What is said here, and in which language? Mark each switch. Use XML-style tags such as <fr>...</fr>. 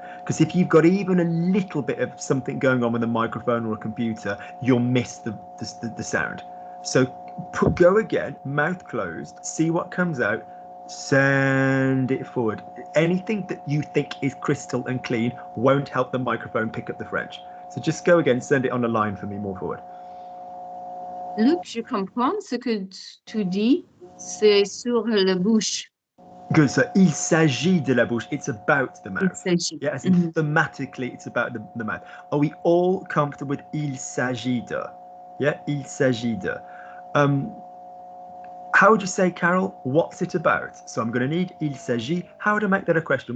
<en>Because if you've got even a little bit of something going on with a microphone or a computer, you'll miss the sound. So go again, mouth closed, see what comes out, send it forward. Anything that you think is crystal and clean won't help the microphone pick up the French. So just go again, send it on a line for me more forward.</en> <fr>Luc, je comprends ce que tu dis, c'est sur la bouche.</fr> <en>Good. So</en> <fr>il s'agit de la bouche.</fr> <en>It's about the mouth.</en> <fr>Il s'agit.</fr> <en>Yeah, as in thematically, it's about the mouth. Are we all comfortable with</en> <fr>il s'agit de?</fr> <en>Yeah, il s'agit de. How would you say, Carol? What's it about? So I'm going to need</en> <fr>il s'agit.</fr> <en>How would I make that a question?</en>